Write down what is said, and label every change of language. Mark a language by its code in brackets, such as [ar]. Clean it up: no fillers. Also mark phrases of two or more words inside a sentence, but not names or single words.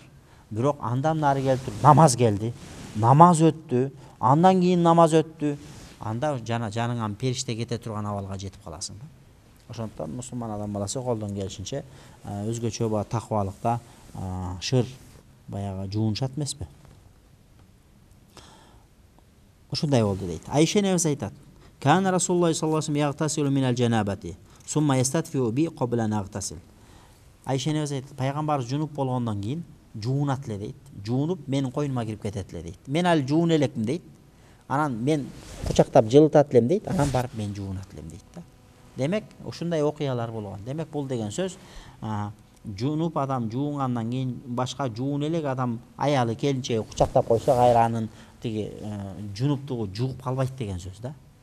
[ky] Бирок андан нары келип туруп намаз келди, намаз өттү, андан кийин намаз өттү, анда жаныңан периште кете турган абалга жетип каласың да. Ошондуктан мусулман адам баласы колдон келишинче өзгөчө таквалыкта шыр баягы жуунушат эмеспи? Ушундай болду дейт. Айша энебиз айтат. [ar] كان رسول الله صلى الله عليه وسلم يغتسل من الجنابة، ثم يستدفئ بي قبل نغتسل. [ky] Айша энебиз айтат, пайгамбарыбыз жунуп болгондон кийин жуунат эле дейт. Жуунуп менин койнума кирип кетет эле дейт. Мен ал жуун элекмин дейт. Анан мен кучактап жылытат элем дейт. Анан барып мен жуунат элем дейт да. Демек, ушундай окуялар болгон. Демек, бул деген сөз жунуп адам жуунгандан кийин башка жуун элек адам аялы келинчеги кучактап койсо кайра анын тиги жунуптугу жугуп калбайт деген сөз да.